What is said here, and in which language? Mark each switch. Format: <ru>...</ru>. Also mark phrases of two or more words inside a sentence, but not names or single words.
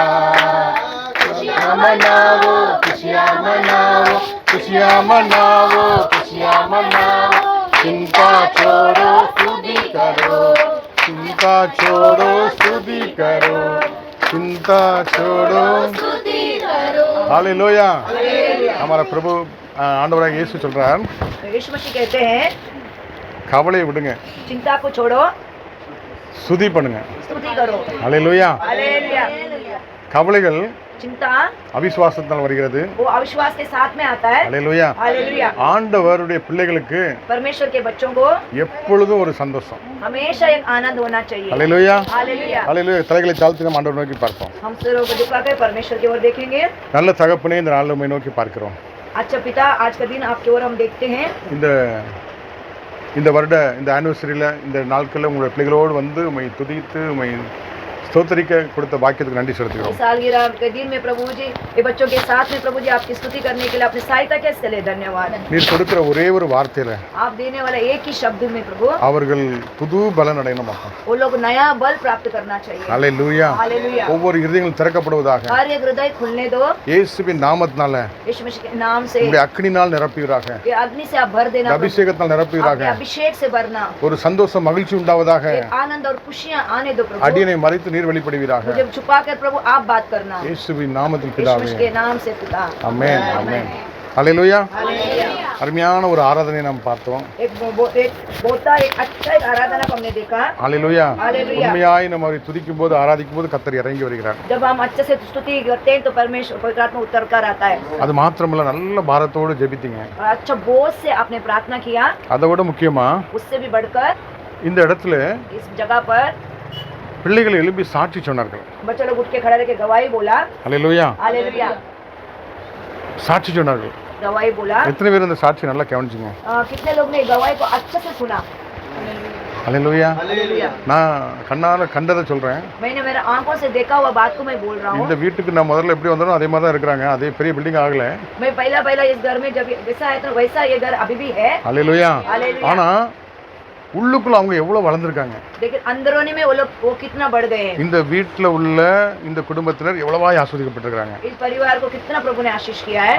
<hi>खुशियाँ मनाओ, खुशियाँ मनाओ, खुशियाँ मनाओ, खुशियाँ मनाओ, चिंता छोड़ो, स्तुति करो, चिंता छोड़ो, स्तुति करो, चिंता छोड़ो, स्तुति करो। हालेलुया। हमारा प्रभु</hi> <ta>ஆண்டவராக இயேசு சொல்றார்,</ta> <hi>यीशु मसीह कहते हैं,</hi> <ta>கவலையை விடுங்க,</ta> <hi>चिंता को छोड़ो,</hi> <ta>स्तुति பண்ணுங்க,</ta> <hi>स्तुति करो। हालेलुया। हालेलुया।</hi> <ta>கவலைகள்</ta> <hi>चिंता</hi> <ta>அவிசுவாசத்தால் வருகிறது,</ta> <hi>वो अविश्वास के साथ में आता है। हालेलुया। हालेलुया।</hi> <ta>ஆண்டவருடைய பிள்ளைகளுக்கு</ta> <hi>परमेश्वर के बच्चों को</hi> <ta>எப்பொழுதும் ஒரு சந்தோஷம்,</ta> <hi>हमेशा एक आनंद होना चाहिए। हालेलुया। हालेलुया। हालेलुया।</hi> <ta>தலைகளை தாழ்த்தி நம்ம ஆண்டவரை நோக்கி பார்ப்போம்।</ta> <hi>हम सिरों को झुकाकर परमेश्वर की ओर देखेंगे।</hi> <ta>நல்ல தகப்பனே, இந்த நாளில் உம்மை நோக்கி பார்க்கிறோம்।</ta> <hi>अच्छा पिता, आज का दिन आपकी ओर हम देखते हैं।</hi> <ta>இந்த வருட இந்த ஆனிவர்சரியில் இந்த நாட்களில் உங்களுடைய பிள்ளைகளோடு வந்து உம்மை துதித்து உம்மை स्तोत्रिக்க கொடுத்த வாக்கியத்துக்கு நன்றி செலுத்துகிறோம்।</ta> <hi>सालगिरह के दिन में प्रभु जी ये बच्चों के साथ में प्रभु जी आपकी स्तुति करने के लिए अपनी सहायता के लिए धन्यवाद।</hi> <ta>நீர் கொடுக்கிற ஒரே ஒரு வார்த்தையில</ta> <hi>आप देने वाला एक ही शब्द में प्रभु</hi> <ta>அவர்கள் புது பலன் அடையணும்,</ta> <hi>वो लोग नया बल प्राप्त करना चाहिए। हालेलुया। हालेलुया।</hi> <ta>ஒவ்வொரு இருதயங்களும் திறக்கப்படுவதாக</ta> <hi>हर एक हृदय खुलने दो,</hi> <ta>இயேசுவின் நாமத்தினால</ta> <hi>यीशु मसीह के नाम से।</hi> <ta>உம்முடைய அக்கினினால் நிரப்புவீராக,</ta> <hi>ये अग्नि से आप भर देना,</hi> <ta>அபிஷேகத்தால் நிரப்புவீராக,</ta> <hi>अपने अभिषेक से भरना,</hi> <ta>ஒரு சந்தோஷம் மகிழ்ச்சி உண்டாவதாக,</ta> <hi>आनंद और खुशियां आने दो प्रभु।</hi> <ta>அடியனை மறைத்து நீர் வெளிப்படுவீராக,</ta> <hi>मुझे छुपाकर प्रभु आप बात करना,</hi> <ta>இயேசுவின் நாமத்தில்</ta> <hi>यीशु</hi> <ta>பிதாவே,</ta> <hi>मसीह के नाम से पिता।</hi> <ta>ஆமென், ஆமென்। हालेलुया।</ta> <hi>हालेलुया।</hi> <ta>அருமையான ஒரு ஆராதனை நாம் பார்த்தோம்।</ta> <hi>एक बोता एक अच्छा एक आराधना को हमने देखा। हालेलुया। हालेलुया।</hi> <ta>உண்மையாய் நம்ம அவரை துதிக்கும் போது ஆராதிக்கும் போது கர்த்தர் இறங்கி வருகிறார்।</ta> <hi>जब हम अच्छे से स्तुति करते हैं तो परमेश्वर पवित्र आत्मा उतर कर आता है।</hi> <ta>அது மாத்திரமல்ல, நல்ல பாரத்தோடு ஜெபித்தீங்க।</ta> <hi>और अच्छा बोझ से आपने प्रार्थना किया।</hi> <ta>அதை விட முக்கியமா</ta> <hi>उससे भी बढ़कर</hi> <ta>இந்த இடத்துல</ta> <hi>इस जगह पर</hi> <ta>பிள்ளைகள் எழுப்பி சாட்சி சொன்னார்கள்।</ta> <hi>बच्चे लोग उठ के खड़े रह के गवाही बोला। हालेलुया। हालेलुया।</hi> <ta>சாட்சி சொன்னார்கள்।</ta> <hi>गवाही बोला।</hi> <ta>எத்தனை பேர் இந்த சாட்சி நல்லா கவனிச்சீங்க?</ta> <hi>कितने लोग ने गवाही को अच्छे से सुना? हालेलुया। हालेलुया।</hi> <ta>நான் கண்ணால கண்டதை சொல்றேன்।</ta> <hi>मैंने मेरे आंखों से देखा हुआ बात को मैं बोल रहा हूँ।</hi> <ta>இந்த வீட்டுக்கு நான் முதல்ல எப்படி வந்தனோ அதே மாதிரி தான் இருக்காங்க, அதே பெரிய பில்டிங் ஆகல।</ta> <hi>मैं पहला इस घर में जब जैसा आया था वैसा ये घर अभी भी है। हालेलुया। हालेलुया।</hi> <ta>ஆனா உள்ளுக்குள்ள அவங்க எவ்வளவு வளர்ந்திருக்காங்க,</ta> <hi>लेकिन अंदरोनी में वो कितना बढ़ गए हैं।</hi> <ta>இந்த வீட்ல உள்ள இந்த குடும்பத்தினர் எவ்வளவாய் ஆசீர்வதிக்கப்பட்டிருக்காங்க।</ta> <hi>इस परिवार को कितना प्रभु ने आशीष किया है।</hi>